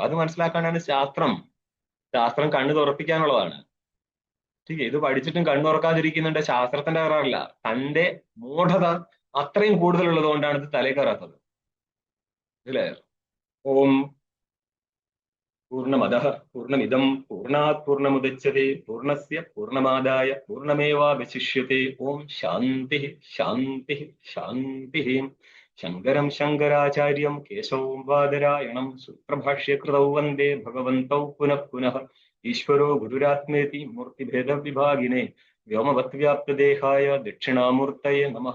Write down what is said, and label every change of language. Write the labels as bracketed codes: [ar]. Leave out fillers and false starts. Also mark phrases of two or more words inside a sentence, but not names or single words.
[ml] അത് മനസ്സിലാക്കാനാണ് ശാസ്ത്രം. ശാസ്ത്രം കണ്ണു തുറപ്പിക്കാനുള്ളതാണ്. ശരി, ഇത് പഠിച്ചിട്ടും കണ്ണു തുറക്കാതിരിക്കുന്നുണ്ട് ശാസ്ത്രത്തിന്റെ കയറാറില്ല, തന്റെ മൂഢത അത്രയും കൂടുതലുള്ളത് കൊണ്ടാണ് ഇത് തലേ കയറാത്തത്. [sa] അല്ലേ? ഓം പൂർണ്ണമദഃ പൂർണ്ണമിദം പൂർണ്ണാത് പൂർണ്ണമുദച്യത്തെ പൂർണ്ണസ്യ പൂർണ്ണമാദായ പൂർണ്ണമേവാവശിഷ്യത്തെ. ഓം ശാന്തി ശാന്തി ശാന്തി. ശങ്കരം ശങ്കരാചാര്യം കേശവം ബാദരായണം സൂത്രഭാഷ്യകൃതൗ വന്ദേ ഭഗവന്തൗ പുനഃ പുനഃ. ഈശ്വരോ ഗുരുരാത്മേതി മൂർത്തിഭേദവിഭാഗിനെ വ്യോമവത്വ്യാപ്തദേഹായ ദക്ഷിണാമൂർത്തയെ നമഃ.